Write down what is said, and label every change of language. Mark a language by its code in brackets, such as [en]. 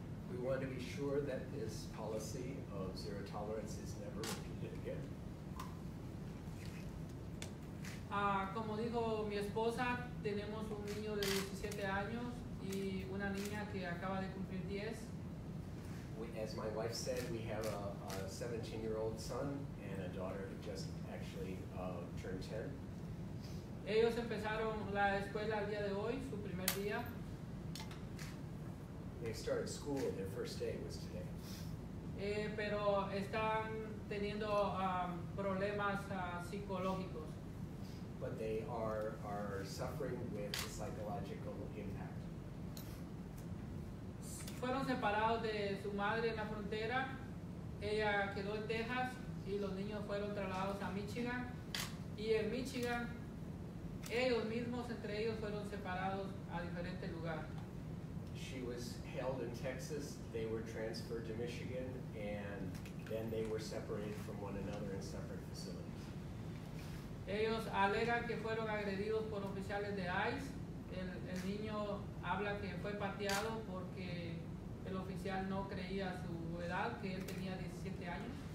[en] We want to be sure that this policy of zero tolerance is never repeated again. [es] Como dijo mi esposa, tenemos un niño de 17 años y una niña que acaba de cumplir 10. [en] As my wife said, we have a 17-year-old son and a daughter who just actually 10. [es] Ellos empezaron la escuela el día de hoy, su primer día. [en] They started school, their first day was today. [es] Pero están teniendo problemas psicológicos. [en] But they are suffering with the psychological impact. [es] Fueron separados de su madre en la frontera. Ella quedó en Texas y los niños fueron trasladados a Michigan. Y en Michigan, ellos mismos, entre ellos, fueron separados a diferentes lugares. [en] She was held in Texas, they were transferred to Michigan, and then they were separated from one another in separate facilities. [es] Ellos alegan que fueron agredidos por oficiales de ICE. El niño habla que fue pateado porque el oficial no creía su edad, que él tenía 17 años.